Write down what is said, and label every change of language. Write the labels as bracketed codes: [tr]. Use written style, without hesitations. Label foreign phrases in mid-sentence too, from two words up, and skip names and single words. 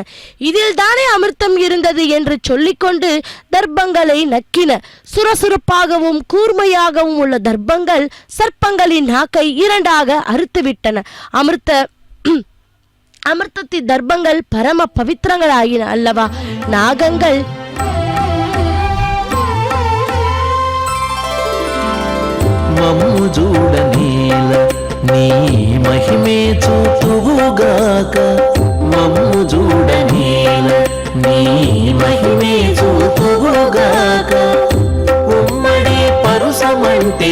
[ta] இதில் தானே அமிர்தம் இருந்தது என்று சொல்லிக்கொண்டு தர்ப்பங்களை நக்கின. சுறுசுறுப்பாகவும் கூர்மையாகவும் உள்ள தர்ப்பங்கள் சர்ப்பங்களின் நாக்கை இரண்டாக அறுத்துவிட்டன. அமிர்தத்தின் தர்ப்பங்கள் பரம பவித்திரங்களாயின அல்லவா? நாகங்கள் [te] మమ్ము చూడనేల నీ మహిమే చూతువుగాక మమ్ము చూడనేల నీ మహిమే చూతువుగాక ఉమ్మడి పరుసమంటే